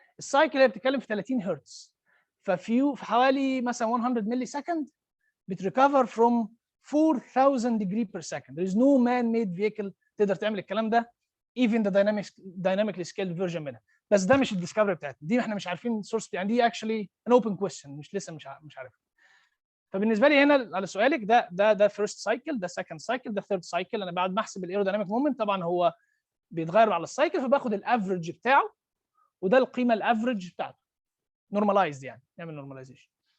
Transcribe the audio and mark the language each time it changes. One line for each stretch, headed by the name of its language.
Arabic: السايكل هي بتتكلم في 30 هرتز، في حوالي مثلا 100 ملي سكند بتريكفر
English: from 4000 degree per second. There is no man-made vehicle
Arabic: تقدر تعمل الكلام ده
English: even the dynamically scaled version منها.
Arabic: بس ده مش الديسكفري بتاعتنا، دي احنا مش عارفين السورس، يعني دي
English: actually an open question،
Arabic: مش عارف. فبالنسبه لي هنا على سؤالك، ده
English: first cycle،
Arabic: ده
English: second cycle،
Arabic: ده
English: third cycle.
Arabic: انا بعد ما احسب الايرودايناميك مومنت طبعا هو بيتغير على السايكل، فباخد الافرج بتاعه، وده القيمه الافرج بتاعته نورماليزد، يعني نعمل نورماليزيشن.